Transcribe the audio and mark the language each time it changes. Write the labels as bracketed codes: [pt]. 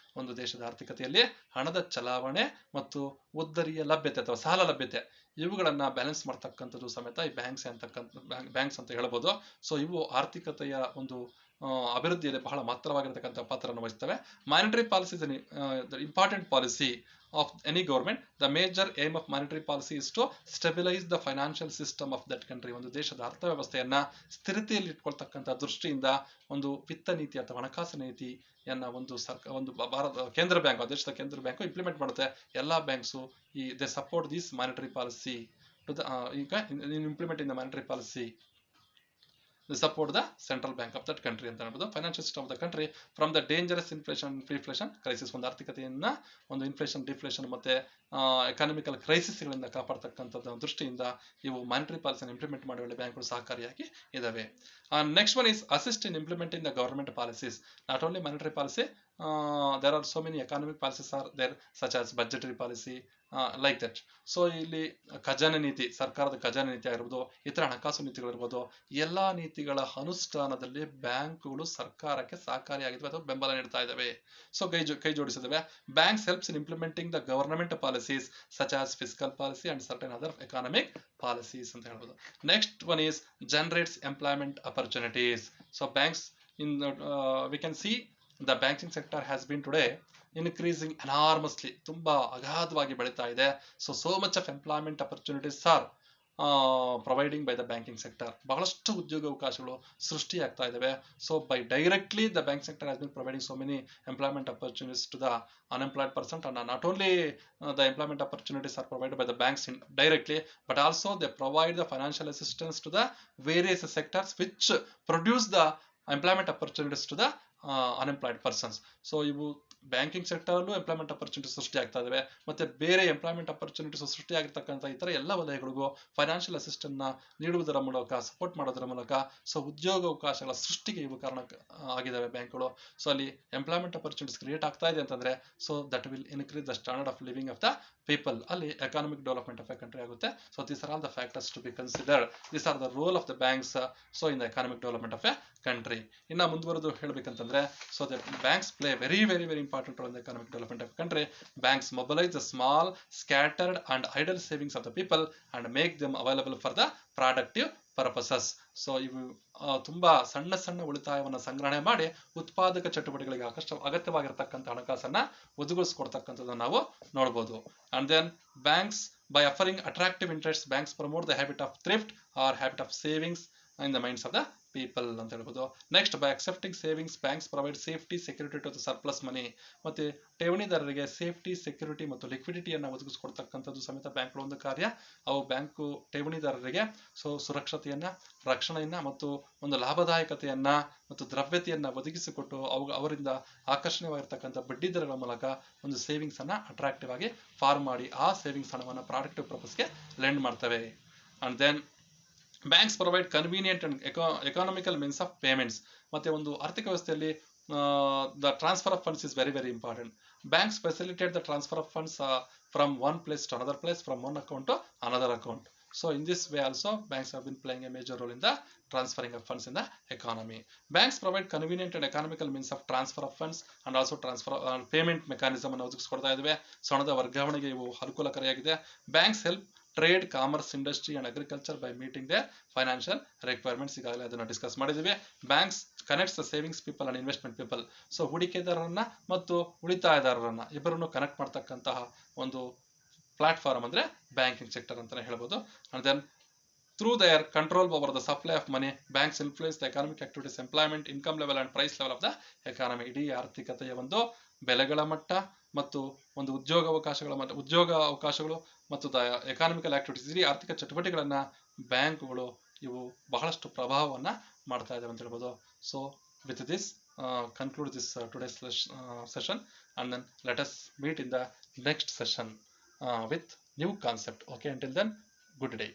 [kn] ಒಂದು ದೇಶದ ಆರ್ಥಿಕತೆಯಲ್ಲಿ ಹಣದ ಚಲಾವಣೆ ಮತ್ತು ಉದ್ದರಿಯ ಲಭ್ಯತೆ ಅಥವಾ ಸಾಲ ಲಭ್ಯತೆ ಇವುಗಳನ್ನ ಬ್ಯಾಲೆನ್ಸ್ ಮಾಡ್ತಕ್ಕಂಥದ್ದು ಸಮೇತ ಈ ಬ್ಯಾಂಕ್ಸ್ ಅಂತ ಹೇಳ್ಬೋದು. ಸೊ ಇವು ಆರ್ಥಿಕತೆಯ ಒಂದು ಅಭಿವೃದ್ಧಿಯಲ್ಲಿ ಬಹಳ ಮಾತ್ರವಾಗಿರತಕ್ಕಂಥ ಪಾತ್ರವನ್ನು ವಹಿಸ್ತವೆ. [en] Monetary policy is important policy of any government. The major aim of monetary policy is to stabilize the financial system of that country. [kn] ಒಂದು ದೇಶದ ಅರ್ಥವ್ಯವಸ್ಥೆಯನ್ನ ಸ್ಥಿರತೆಯಲ್ಲಿ ಇಟ್ಕೊಳ್ತಕ್ಕಂಥ ದೃಷ್ಟಿಯಿಂದ ಒಂದು ವಿತ್ತ ನೀತಿ ಅಥವಾ ಹಣಕಾಸು ನೀತಿಯನ್ನ ಒಂದು ಭಾರತ ಕೇಂದ್ರ ಬ್ಯಾಂಕ್, ದೇಶದ ಕೇಂದ್ರ ಬ್ಯಾಂಕ್ ಇಂಪ್ಲಿಮೆಂಟ್ ಮಾಡುತ್ತೆ. ಎಲ್ಲಾ banks [en] they support this monetary policy to the implementing the monetary policy support the central bank of that country [kn] ಅಂತ ಹೇಳ್ಬೋದು. [en] Financial system of the country from the dangerous inflation crisis. [kn] ಒಂದು ಆರ್ಥಿಕತೆಯನ್ನ ಒಂದು inflation, deflation ಮತ್ತೆ economical ಕ್ರೈಸಿಸ್ಗಳಿಂದ ಕಾಪಾಡ್ತಕ್ಕಂಥದ್ದು ದೃಷ್ಟಿಯಿಂದ ಇವು monetary ಪಾಲಿಸಿಯನ್ನು implement ಮಾಡುವಲ್ಲಿ ಬ್ಯಾಂಕ್ಗಳು ಸಹಕಾರಿಯಾಗಿ ಇದಾವೆ. [en] Next one is assist in implementing the government policies. Not only monetary policy there are so many economic policies are there, such as budgetary policy, like that. [kn] So ಇಲ್ಲಿ ಖಜಾನೆ ನೀತಿ, ಸರ್ಕಾರದ ಖಜಾನೆ ನೀತಿ ಆಗಿರ್ಬೋದು, ಇತರ ಹಣಕಾಸು ನೀತಿಗಳಿರ್ಬೋದು, ಎಲ್ಲಾ ನೀತಿಗಳ ಅನುಷ್ಠಾನದಲ್ಲಿ ಬ್ಯಾಂಕ್ಗಳು ಸರ್ಕಾರಕ್ಕೆ ಸಹಕಾರಿಯಾಗಿದ್ದಾವೆ ಅಥವಾ ಬೆಂಬಲ ನೀಡ್ತಾ ಇದ್ದಾವೆ. [en] so [kn] ಕೈ ಜೋಡಿಸಿದಾವೆ. [en] banks helps in implementing the government policies such as fiscal policy and certain other economic policies [kn] ಅಂತ ಹೇಳ್ಬೋದು. [en] Next one is generates employment opportunities. So banks in we can see the banking sector has been today increasing enormously, [kn] ತುಂಬಾ ಅಗಾಧವಾಗಿ ಬೆಳೀತಾ ಇದೆ. [en] so much of employment opportunities are providing by the banking sector. [kn] ಬಹಳಷ್ಟು ಉದ್ಯೋಗಾವಕಾಶಗಳು ಸೃಷ್ಟಿಯಾಗ್ತಾ ಇದ್ದಾವೆ. [en] so by directly the bank sector has been providing so many employment opportunities to the unemployed person, and not only the employment opportunities are provided by the banks directly, but also they provide the financial assistance to the various sectors which produce the employment opportunities to the unemployed persons. [kn] So ಇವು banking sector ಅಲ್ಲೂ employment opportunities ಸೃಷ್ಟಿ ಆಗ್ತಾ ಇದಾವೆ, ಮತ್ತೆ ಬೇರೆ employment opportunities ಸೃಷ್ಟಿಯಾಗಿರ್ತಕ್ಕಂಥ ಇತರ ಎಲ್ಲ ವಲಯಗಳಿಗೂ financial assistant ನ ನೀಡುವುದರ ಮೂಲಕ, ಸಪೋರ್ಟ್ ಮಾಡೋದರ ಮೂಲಕ ಸೊ ಉದ್ಯೋಗಾವಕಾಶಗಳ ಸೃಷ್ಟಿಗೆ ಇವು ಕಾರಣ ಆಗಿದ್ದಾವೆ ಬ್ಯಾಂಕ್ಗಳು. ಸೊ ಅಲ್ಲಿ ಎಂಪ್ಲಾಯ್ಮೆಂಟ್ ಅಪರ್ಚುನಿಟೀಸ್ ಕ್ರಿಯೇಟ್ ಆಗ್ತಾ ಇದೆ ಅಂತಂದ್ರೆ [en] So that will increase the standard of living of the people. ಅಲ್ಲಿ economic development of a country ಆಗುತ್ತೆ. So these are all the factors to be considered. These are the role of the banks so in the economic development of a country. [kn] ಇನ್ನ ಮುಂದುವರೆದು ಹೇಳ್ಬೇಕಂತಂದ್ರೆ [en] So the banks play very important role in the economic development of country. Banks mobilise the small scattered and idle savings of the people and make them available for the productive purposes. [kn] So ಇವು ತುಂಬಾ ಸಣ್ಣ ಉಳಿತಾಯವನ್ನು ಸಂಗ್ರಹಣೆ ಮಾಡಿ ಉತ್ಪಾದಕ ಚಟುವಟಿಕೆಗಳಿಗೆ ಅಗತ್ಯವಾಗಿರ್ತಕ್ಕಂಥ ಹಣಕಾಸನ್ನ ಒದಗಿಸ್ಕೊಡ್ತಕ್ಕಂಥದ್ದನ್ನು ನಾವು ನೋಡಬಹುದು. [en] and then banks by offering attractive interests, banks promote the habit of thrift or habit of savings in the minds of the people [kn] ಅಂತ ಹೇಳ್ಬೋದು. [en] Next, by accepting savings banks provide safety security to the surplus money. [kn] ಮತ್ತೆ ಠೇವಣಿದಾರರಿಗೆ safety, security ಮತ್ತು ಲಿಕ್ವಿಡಿಟಿಯನ್ನು ಒದಗಿಸಿಕೊಡ್ತಕ್ಕಂಥದ್ದು ಸಮೇತ ಬ್ಯಾಂಕ್ಗಳ ಒಂದು ಕಾರ್ಯ. ಅವು bank ಠೇವಣಿದಾರರಿಗೆ ಸುರಕ್ಷತೆಯನ್ನ, ರಕ್ಷಣೆಯನ್ನ ಮತ್ತು ಒಂದು ಲಾಭದಾಯಕತೆಯನ್ನ ಮತ್ತು ದ್ರವ್ಯತೆಯನ್ನ ಒದಗಿಸಿಕೊಟ್ಟು ಅವರಿಂದ ಆಕರ್ಷಣೀಯವಾಗಿರ್ತಕ್ಕಂಥ ಬಡ್ಡಿ ದರಗಳ ಮೂಲಕ ಒಂದು ಸೇವಿಂಗ್ಸ್ ಅನ್ನ ಅಟ್ರಾಕ್ಟಿವ್ ಆಗಿ ಫಾರ್ಮ್ ಮಾಡಿ ಆ ಸೇವಿಂಗ್ಸ್ ಹಣವನ್ನು ಪ್ರಾಡಕ್ಟಿವ್ ಪರ್ಪಸ್ಗೆ ಲೆಂಡ್ ಮಾಡ್ತವೆ. [en] And then banks provide convenient and economical means of payments. [kn] ಮತ್ತೆ ಒಂದು ಆರ್ಥಿಕ ವ್ಯವಸ್ಥೆಯಲ್ಲಿ [en] The transfer of funds is very important. Banks facilitate the transfer of funds from one place to another place, from one account to another account. So in this way also banks have been playing a major role in the transferring of funds in the economy. Banks provide convenient and economical means of transfer of funds and also transfer payment mechanism [kn] ಅನ್ನು ಒದಗಿಸಿಕೊಡ್ತಾ ಇದ್ದಾವೆ. ಹಣದ ವರ್ಗಾವಣೆಗೆ ಇವು ಅನುಕೂಲಕಾರಿಯಾಗಿದೆ. [en] Banks help trade, commerce, industry and agriculture by meeting the financial requirements. [kn] ಈಗಾಗಲೇ ಅದನ್ನು discuss ಮಾಡಿದ್ದೀವಿ. [en] Banks connects the savings people and investment people. [kn] So ಹೂಡಿಕೆದಾರರನ್ನ ಮತ್ತು ಉಳಿತಾಯದಾರರನ್ನ ಇಬ್ಬರನ್ನು ಕನೆಕ್ಟ್ ಮಾಡ್ತಕ್ಕಂತಹ ಒಂದು ಪ್ಲಾಟ್ಫಾರ್ಮ್ ಅಂದ್ರೆ ಬ್ಯಾಂಕಿಂಗ್ ಸೆಕ್ಟರ್ ಅಂತಾನೆ ಹೇಳ್ಬೋದು. [en] And then through their control over the supply of money, banks influence the economic activities, employment, income level and price level of the economy. [kn] ಇಡೀ ಆರ್ಥಿಕತೆಯ ಒಂದು ಬೆಲೆಗಳ ಮಟ್ಟ ಮತ್ತು ಒಂದು ಉದ್ಯೋಗ ಅವಕಾಶಗಳು ಮತ್ತು ದ ಎಕಾನಮಿಕಲ್ ಆಕ್ಟಿವಿಟೀಸ್, ಇಡೀ ಆರ್ಥಿಕ ಚಟುವಟಿಕೆಗಳನ್ನ ಬ್ಯಾಂಕ್ಗಳು ಇವು ಬಹಳಷ್ಟು ಪ್ರಭಾವವನ್ನ ಮಾಡ್ತಾ ಇದ್ದಾವೆ ಅಂತ ಹೇಳ್ಬೋದು. [en] So with this conclude this today's session, and then let us meet in the next session with new concept. Okay, until then, good day.